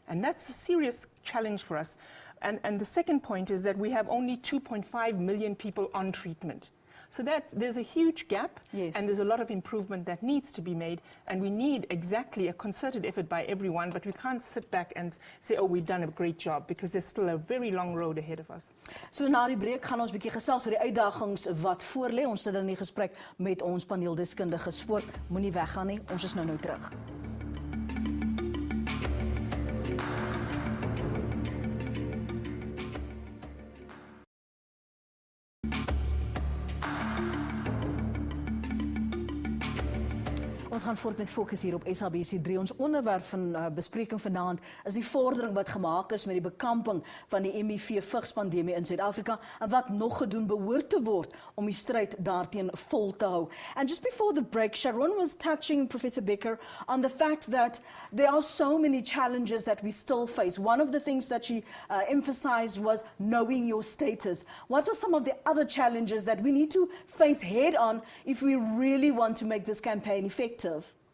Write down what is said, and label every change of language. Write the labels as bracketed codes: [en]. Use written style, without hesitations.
[en] And that's a serious challenge for us. And the second point is that we have only 2.5 million people on treatment. So that there's a huge gap, Yes. and there's a lot of improvement that needs to be made, and we need exactly a concerted effort by everyone, but we can't sit back and say, oh, we've done a great job, because there's still a very long road ahead of us. [af] So na die breek gaan ons 'n bietjie gesels oor die uitdagings wat voorlê. Ons sit in die gesprek met ons paneeldeskundiges voort. Moenie weggaan nie. Ons is nou terug. Ons gaan voort met Fokus hier op SABC 3. Ons onderwerp van bespreking vanaand is die vordering wat gemaak is met die bekamping van die HIV-vigspandemie in Suid-Afrika en wat nog gedoen behoort te word om die stryd daarteen vol te hou. [en] And just before the break, Sharon was touching, Professor Becker, on the fact that there are so many challenges that we still face. One of the things that she emphasized was knowing your status. What are some of the other challenges that we need to face head on if we really want to make this campaign effective?